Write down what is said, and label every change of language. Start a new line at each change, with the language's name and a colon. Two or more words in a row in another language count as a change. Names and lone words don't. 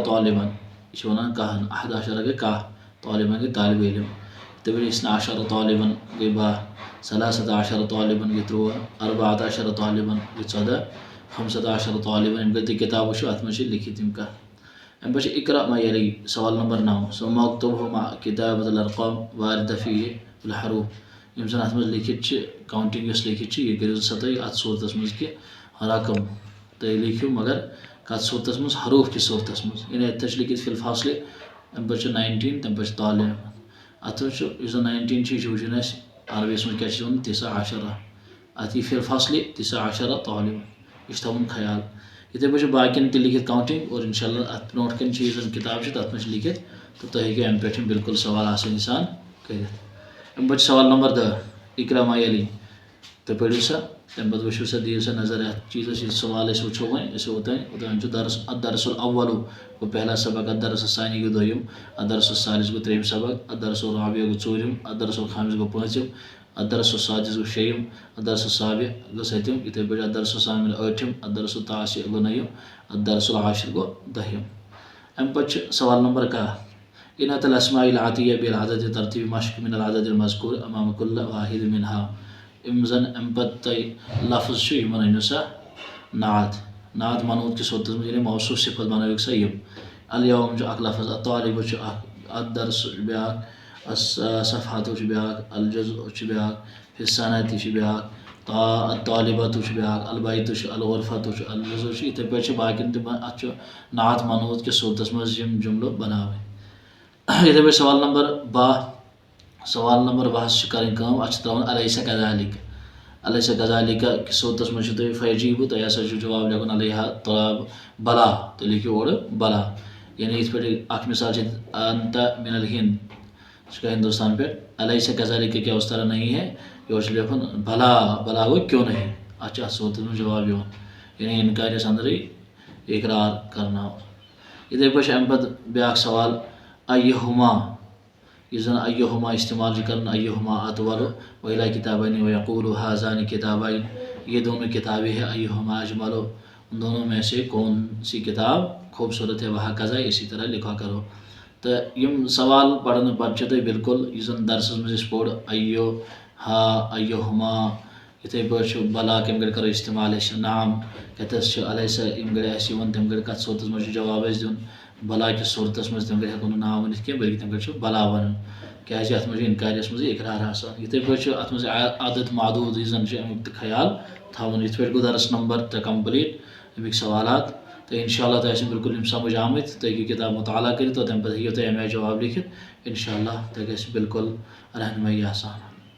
Kashmiri: طالبن یہِ چھِ ونان کہن 11 گٔے کاہ طالبن گٔے طالب علم یِتھے پٲٹھۍ 12 طالبن گٔے 12 13 طالبن گٔے 13 14 طالبن گٔے 14 15 طالبن یِم گٔے کتاب وٕچھو اتھ منٛز چھِ لیکھِتھ یِم کتھ امہِ پتہٕ چھِ
Arabic: اقرأ ما یلی
Kashmiri: سوال نمبر 9
Arabic: ثم اكتبهما كتابة الارقام واردة فيه الحروف
Kashmiri: یِم زن اتھ منٛز لیکھِتھ چھِ کاونٹنگ یۄس لیکھِتھ چھِ یہِ کٔرِو سا تُہۍ اتھ صوٗرتس منٛز کہِ رقم تُہۍ لیکھِو مگر کتھ صوٗرتس منٛز حروف کِس صوٗرتس منٛز یعنی اتٮ۪تھ چھُ لیکھِتھ
Arabic: فی الفاصلہِ
Kashmiri: امہِ پتہٕ چھُ 19 تمہِ پتہٕ چھُ طالب اتھ منٛز چھُ یُس زن 19 چھُ یہِ چھُ وٕچھُن اسہِ عربیس منٛز کیٛاہ چھِ ونان 19 اتھ یی
Arabic: فی الفاصلہِ
Kashmiri: 19 طالب یہِ چھُ تھاوُن خیال یِتھے پٲٹھۍ چھُ باقین تہِ لیکھِتھ کاونٹنگ اور انشاء اللہ اتھ برونٛٹھ کَنۍ چھِ یُس زن کِتاب چھِ تتھ منٛز چھِ لیکھِتھ تہٕ تُہۍ ہیٚکِو امہِ پٮ۪ٹھ بالکل سوال آسٲنی سان کٔرِتھ امہِ پتہٕ چھُ سوال نمبر 10
Arabic: اقرأ ما یلی
Kashmiri: تُہۍ پٔرِو سا تمہِ پتہٕ وٕچھِو سا دِیِو سا نظر اتھ چیٖزس یہِ سوال أسۍ وٕچھو وۄنۍ أسۍ اوٚتام چھُ
Arabic: الدرس الاول
Kashmiri: گوٚو
Urdu: پہلا سبق
Arabic: الدرس الثانی
Kashmiri: گوٚو دوٚیِم
Arabic: الدرس الثالث
Kashmiri: گوٚو ترٛیٚیِم سبق
Arabic: الدرس الرابع
Kashmiri: گوٚو ژوٗرِم
Arabic: الدرس الخامس
Kashmiri: گوٚو پوٗنٛژِم الدرس السادس گوٚو شیٚیِم
Arabic: الدرس السابع
Kashmiri: گوٚو سٔتِم یِتھے پٲٹھۍ
Arabic: الدرس الثامن
Kashmiri: ٲٹھِم
Arabic: الدرس التاسع
Kashmiri: گوٚو نٔیِم
Arabic: الدرس العاشر
Kashmiri: گوٚو دٔہِم امہِ پتہٕ چھُ سوال نمبر 11 انعت
Arabic: الاسماء العاطیہ بالعدد ترتیب مشق من العدد المذکور امام كل واحد منها
Kashmiri: یِم زن امہِ پتہٕ تۄہہِ لفظ چھُ یِمن أنِو سا نعت منعوت کِس صوٗرتس منٛز یعنی موصوٗف صفت بنٲوِکھ سا یِم الیوم چھُ اکھ لفظ الطالب چھُ اکھ الدرس چھُ بیٛاکھ الصفحة چھُ بیٛاکھ الجزء چھُ بیٛاکھ
Arabic: فی السنة
Kashmiri: چھُ بیٛاکھ الطالبة چھُ بیٛاکھ البیت چھُ الغرفة چھُ الجزء چھُ یِتھے پٲٹھۍ چھِ باقین تہِ اتھ چھُ نعت منعوت کِس صوٗرتس منٛز یِم جملہٕ بناوٕنۍ یِتھے پٲٹھۍ سوال نمبر 12 چھِ کرٕنۍ کٲم اتھ چھِ تراوُن
Arabic: الیس کذالک الیس کذالک
Kashmiri: کِس صوٗرتس منٛز چھُ تۄہہِ فیجیٖبہٕ تۄہہِ ہسا چھُ جواب لیکھُن علیہا طلاب بلا تُہۍ لیکھِو اورٕ بلا یعنی یِتھ پٲٹھۍ اکھ مثال چھِ
Arabic: انت من الہند
Kashmiri: سُہ چھُ ہندوستان پٮ۪ٹھ
Arabic: الیس کذالک
Urdu: کیا اس طرح نہیں ہے
Kashmiri: یورٕ چھُ لیکھُن بلا بلا گوٚو
Urdu: کیوں نہیں
Kashmiri: اتھ چھُ اتھ صوٗرتس منٛز جواب یِوان یعنی انکارس انٛدرٕے اقرار کرناوُن یِتھے پٲٹھۍ چھُ امہِ پتہٕ بیٛاکھ سوال ایہما یُس زن ایہما استعمال چھُ کران
Arabic: ایہما اطول وإلی کتابین ویقول هذان کتابین
Urdu: یہ دونوں کتابیں ہیں
Arabic: ایہما اجمل
Urdu: ان دونوں میں سے کون سی کتاب خوبصورت ہے
Kashmiri: وہکذا
Urdu: اسی طرح لکھا کرو
Kashmiri: تہٕ یِم سوال پرنہٕ پتہٕ چھِ تۄہہِ بالکل یُس زن درسس منٛز أسۍ پوٚر ایوہا ایہما یِتھے پٲٹھۍ چھُ بلا کمہِ گرِ کرو استعمال أسۍ نعم کتٮ۪س چھُ الیسا ییٚمہِ گرِ آسہِ یِوان تمہِ گرِ کتھ صوٗرتس منٛز چھُ جواب اسہِ دیُن بلا کِس صوٗرتس منٛز تمہِ گرِ ہٮ۪کو نہٕ ناو ؤنِتھ کینٛہہ بٔلکہِ تمہِ گرِ چھُ بلا ونُن کیٛازِ اتھ منٛز چھُ انکاریس منٛزٕے اقرار آسان یِتھے پٲٹھۍ چھُ اتھ منٛز عدد معدوٗد یُس زن چھُ امیُک تہِ خیال تھاوُن یِتھ پٲٹھۍ گوٚو درس نمبر 3 کمپلیٖٹ امیِکۍ سوالات تہٕ انشاء اللہ تۄہہِ آسِوٕ بالکل یِم سمجھ آمٕتۍ تُہۍ ہیٚکِو کتاب مطالعہ کٔرِتھ اور تمہِ پتہٕ ہیٚکِو تُہۍ امہِ آیہِ جواب لیکھِتھ انشاء اللہ تۄہہِ گژھِ بالکل رہنمٲیی آسان